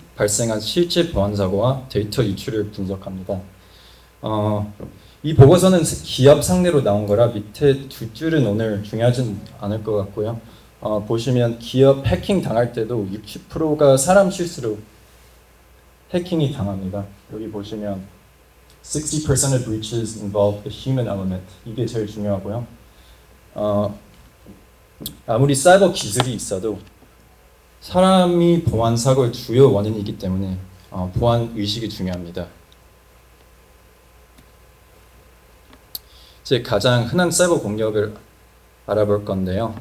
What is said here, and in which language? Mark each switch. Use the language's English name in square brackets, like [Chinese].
[Korean] 발생한 실제 보안 사고와 데이터 유출을 분석합니다. 이 보고서는 기업 상대로 나온 거라 밑에 두 줄은 오늘 중요하진 않을 것 같고요. 보시면 기업 해킹 당할 때도 60%가 사람 실수로 해킹이 당합니다. 여기 보시면 [English] 60% of breaches involve the human element. [Korean] 이게 제일 중요하고요. 아무리 사이버 기술이 있어도 사람이 보안 사고의 주요 원인이기 때문에 보안 의식이 중요합니다. 이제 가장 흔한 사이버 공격을 알아볼 건데요.